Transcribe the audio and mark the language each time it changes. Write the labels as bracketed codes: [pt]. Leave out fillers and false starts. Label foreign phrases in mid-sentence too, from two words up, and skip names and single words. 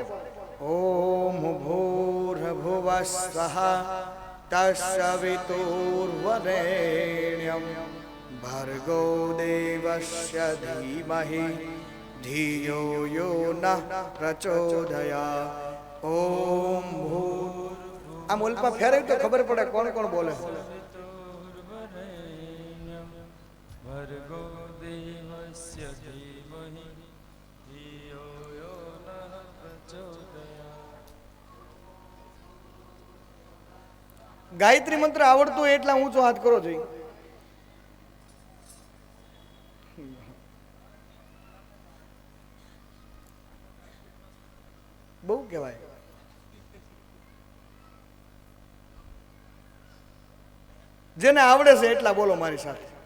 [sa] ओम भूर्भुवः स्वः तत्सवितुर्वरेण्यं भर्गो देवस्य धीमहि धियो यो नः प्रचोदयात्. ओम भूर्भुवः [gu] આમ ઓલપા ફેરવ્યું તો ખબર પડે કોણ કોણ બોલે. [sa] भर्गो देवस्य धीमहि धियो यो नः प्रचोदयात्. [gu] ગાયત્રી મંત્ર આવડતો હોય એટલા ઊંચો હાથ કરો જોઈએ. બહુ કહેવાય. જેને આવડે છે એટલા બોલો મારી સાથે.